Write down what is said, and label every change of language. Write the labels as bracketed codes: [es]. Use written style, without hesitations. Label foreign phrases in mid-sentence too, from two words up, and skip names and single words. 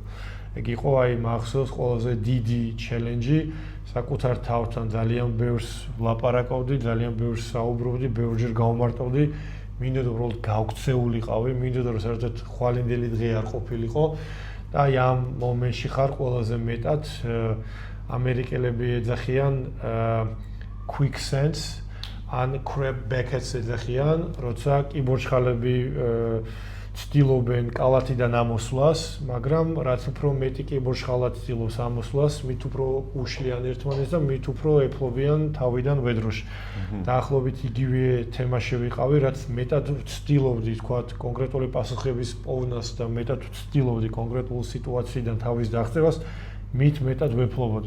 [ka] ეგ იყო აი მახსოვს ყველაზე დიდი ჩელენჯი, საკუთარ თავთან ძალიან ბევრს ვლაპარაკობდი, ძალიან ბევრს საუბრობდი, ბევრჯერ გავმარტოვდი. მინდოდა უბრალოდ გავქცეულიყავი, მინდოდა რომ საერთოდ ხვალინდელი დღე არ ყოფილიყო და აი ამ მომენტში ხარ ყველაზე მეტად ამერიკელები ეძახიან [en] quick sense [ka] ან [en] crab Beckett- [ka] ს ეძახიან, როცა კიბორჩხალები ცდილობენ კალათიდან ამოსვლას, მაგრამ რაც უფრო მეტი კიბორჩხალა ცდილობს ამოსვლას, მით უფრო უშლიან ერთმანეთს და მით უფრო ეფლობიან თავიდან ვედროში. დაახლოებით იგივე თემაში ვიყავი, რაც მეტად ცდილობდი, თქვათ, კონკრეტული პასუხების პოვნას და მეტად ცდილობდი კონკრეტულ სიტუაციიდან თავის დაღწევას, მით მეტად ვეფლობოდი.